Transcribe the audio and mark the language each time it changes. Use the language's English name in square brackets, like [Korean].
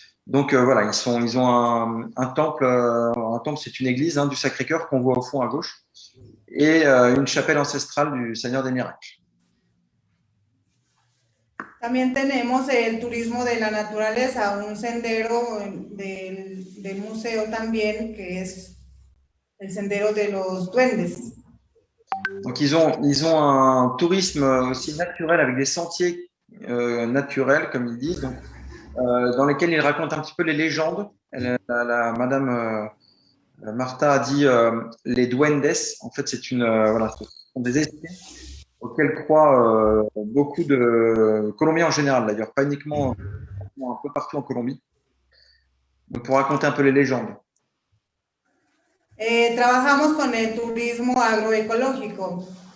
[French] Donc voilà, ils ont un temple. Un temple, c'est une église du Sacré-Cœur qu'on voit au fond à gauche, et une chapelle ancestrale du Seigneur des Miracles. [Spanish] También tenemos el turismo de la naturaleza, un sendero del museo también, que es el sendero de los duendes. [French] Donc ils ont un tourisme aussi naturel avec des sentiers naturels, comme ils disent, donc, dans lesquels ils racontent un petit peu les légendes. Madame Marta a dit les duendes. En fait, ce sont des esprits auxquels croient beaucoup de Colombiens en général, d'ailleurs, pas uniquement, un peu partout en Colombie, donc pour raconter un peu les légendes. [Spanish] Trabajamos con el turismo agroecológico.